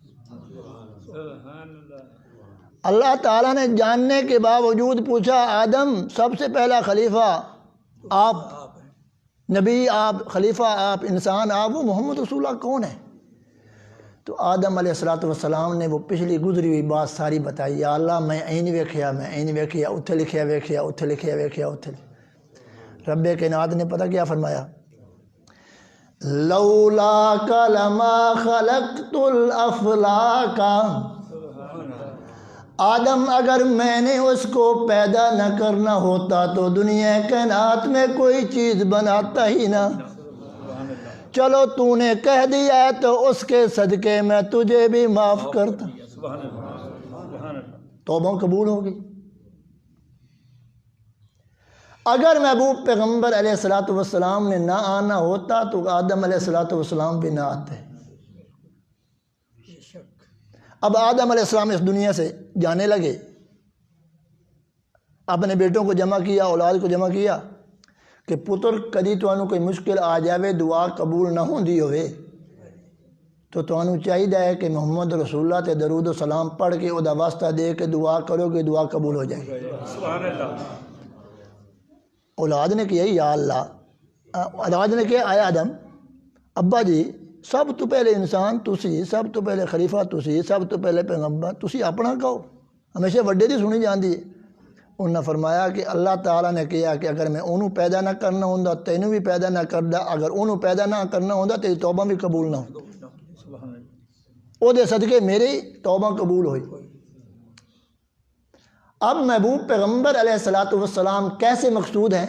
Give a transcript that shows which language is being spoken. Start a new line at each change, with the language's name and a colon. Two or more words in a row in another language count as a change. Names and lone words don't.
Urdu: اللہ تعالیٰ نے جاننے کے باوجود پوچھا آدم سب سے پہلا خلیفہ آپ، نبی آپ، خلیفہ آپ، انسان آپ، وہ محمد رسول اللہ کون ہے؟ تو آدم علیہ السلام نے وہ پچھلی گزری ہوئی بات ساری بتائی،
Punjabi: یا اللہ میں این ویکھیا، میں این ویکھیا، اتھے لکھیا ویکھیا، اتھے لکھیا ویکھیا، اتھے۔
Urdu: رب کائنات نے پتہ کیا فرمایا؟
Arabic: لولا لما خلقت الافلاک،
Urdu: آدم اگر میں نے اس کو پیدا نہ کرنا ہوتا تو دنیا کائنات میں کوئی چیز بناتا ہی نہ۔ چلو تو نے کہہ دیا ہے تو اس کے صدقے میں تجھے بھی معاف کرتا۔ توبہ قبول ہوگی۔ اگر محبوب پیغمبر علیہ السلام نے نہ آنا ہوتا تو آدم علیہ السلام بھی نہ آتے۔ اب آدم علیہ السلام اس دنیا سے جانے لگے، اپنے بیٹوں کو جمع کیا، اولاد کو جمع کیا کہ
Punjabi: پتر کدی تانوں کوئی مشکل آ جاوے، دعا قبول نہ ہوندی ہوئے تو تانوں چاہیے کہ محمد رسول اللہ تے درود و سلام پڑھ کے ادا واسطہ دے کے دعا کرو کہ دعا قبول ہو جائے۔
Arabic: سبحان اللہ۔
Punjabi: اولاد نے کیا یا اللہ، اولاد نے کیا، آیا آدم ابا جی سب تو پہلے انسان تسی، سب تو پہلے خلیفہ تسی، سب تو پہلے پیغمبر تسی اپنا کہو، ہمیشہ وڈے دی سنی جاندی ہے۔
Urdu: انہوں نے فرمایا کہ اللہ تعالیٰ نے کیا کہ
Punjabi: اگر میں انہوں پیدا نہ کرنا ہوندا تینوں بھی پیدا نہ کردا، اگر انہوں پیدا نہ کرنا ہوندا تیری توبہ بھی قبول نہ ہوندا، او دے صدقے میری توبہ قبول ہوئی۔
Urdu: اب محبوب پیغمبر علیہ السلام کیسے مقصود ہیں؟